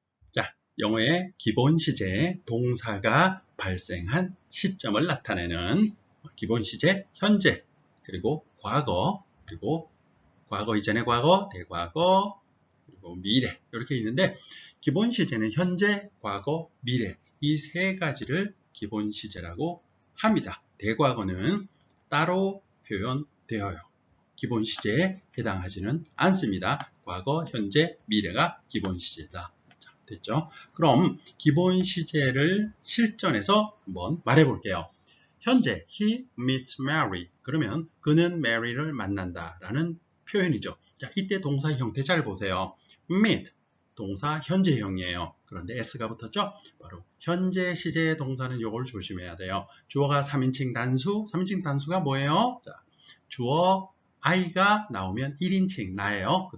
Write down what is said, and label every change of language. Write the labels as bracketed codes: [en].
[ko] 자, 영어의 기본 시제, 동사가 발생한 시점을 나타내는 기본 시제, 현재, 그리고 과거, 그리고 과거 이전의 과거, 대과거, 그리고 미래 이렇게 있는데 기본 시제는 현재, 과거, 미래 이 세 가지를 기본 시제라고 합니다. 대과거는 따로 표현되어요. 기본 시제에 해당하지는 않습니다. 과거, 현재, 미래가 기본 시제다. 자, 됐죠? 그럼 기본 시제를 실전에서 한번 말해 볼게요. 현재 [en] he meets Mary. [ko] 그러면 그는 Mary를 만난다 라는 표현이죠. 자, 이때 동사 형태 잘 보세요. meet 동사 현재형이에요. 그런데 s가 붙었죠? 바로 현재 시제의 동사는 이걸 조심해야 돼요. 주어가 3인칭 단수, 3인칭 단수가 뭐예요? 자, 주어 I가 나오면 1인칭 나예요.